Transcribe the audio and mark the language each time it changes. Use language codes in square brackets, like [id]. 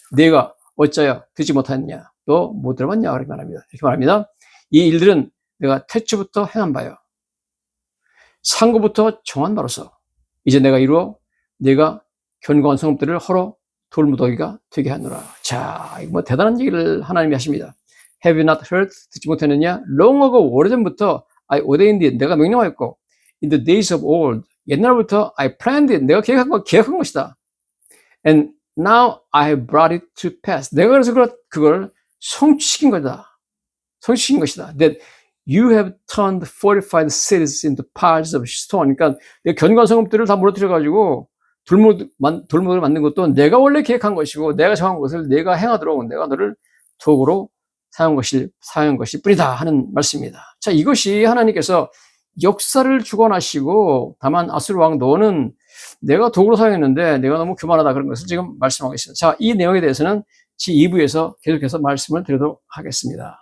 [ko] 내가 어찌하여 듣지 못하였냐? 너 못 들어봤냐? 이렇게 말합니다. 이렇게 말합니다. 이 일들은 내가 태초부터 행한 바요. 상고부터 정한 바로서 이제 내가 이루어 내가 견고한 성읍들을 헐어 돌무더기가 되게 하노라. 자, 이거 대단한 얘기를 하나님이 하십니다. [en] Have you not heard? [ko] 듣지 못했느냐? [en] Long ago, [ko] 오래전부터 [en] I ordained it. [ko] 내가 명령하였고 [en] In the days of old, [ko] 옛날부터 [en] I planned it. [ko] 내가 계획한 것이다. [en] And now I have brought it to pass. [ko] 내가 그래서 그걸 성취시킨 것이다. [en] That you have turned fortified cities into piles of stone. [ko] 그러니까 내가 견고한 성읍들을 다 무너뜨려가지고 돌무더기를 만든 것도 내가 원래 계획한 것이고 내가 정한 것을 내가 행하도록 내가 너를 도구로 사용한 것일 뿐이다 하는 말씀입니다. 자, 이것이 하나님께서 역사를 주관하시고 다만 아수르 왕 너는 내가 도구로 사용했는데 내가 너무 교만하다 그런 것을 지금 말씀하고 있습니다. 자, 이 내용에 대해서는 제2부에서 계속해서 말씀을 드리도록 하겠습니다.